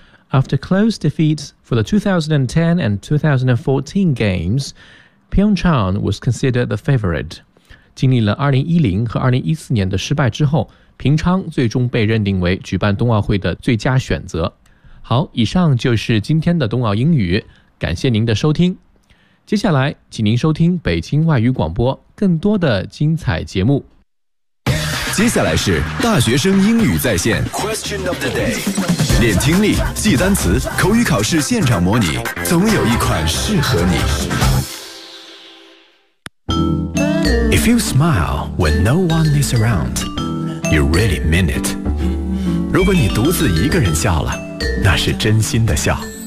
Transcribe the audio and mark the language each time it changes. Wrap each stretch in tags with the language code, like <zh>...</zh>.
<en>After close defeats for the 2010 and 2014 games, Pyeongchang was considered the favorite.</en> <zh>经历了2010和2014年的失败之后，平昌最终被认定为举办冬奥会的最佳选择。好，以上就是今天的冬奥英语，感谢您的收听。接下来，请您收听北京外语广播更多的精彩节目。接下来是大学生英语在线</zh> <en>Question of the day，</en> <zh>练听力、记单词、口语考试现场模拟，总有一款适合你。</zh> <en>If you smile when no one is around, you really mean it.</en> <zh>如果你独自一个人笑了，那是真心的笑。</zh>